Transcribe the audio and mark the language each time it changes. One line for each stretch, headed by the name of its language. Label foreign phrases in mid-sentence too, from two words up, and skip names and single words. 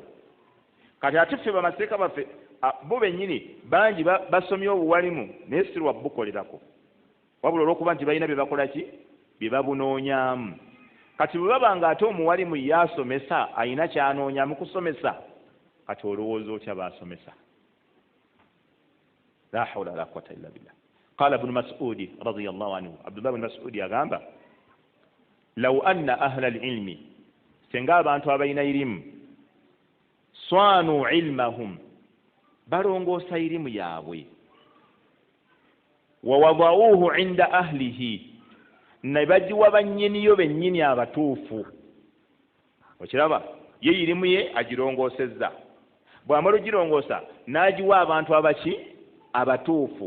Ganda: Kati ate ffe bamateeka baffe bo bennyini bangi basomye obuwalimu naye si lwa bukolerako, wabula olw'okuba nti balina bye bakola ki, bye babunoonyaamu. Kati bwe baba nga ate omuwalimu yaasomesa ayina kyanoonya mu kusomesa, kati olowooza otya baasomesa?
Arabic: لا حول ولا قوة إلا بالله. قال ابن مسعود رضي الله عنه, Abdullah ibn Mas'ud agamba, لو أن أهل العلم,
Ganda: senga abantu abalina irimu,
Arabic: صانوا علمهم,
Ganda: balongoosa irimu yaabwe,
Arabic: ووضعوه عند أهله,
Ganda: ne bagiwa bannyiniyo bennyini abatuufu. Okiraba, ye irimu ye agirongoosezza, bw'amala ogirongoosa n'agiwa abantu abaki, abatuufu.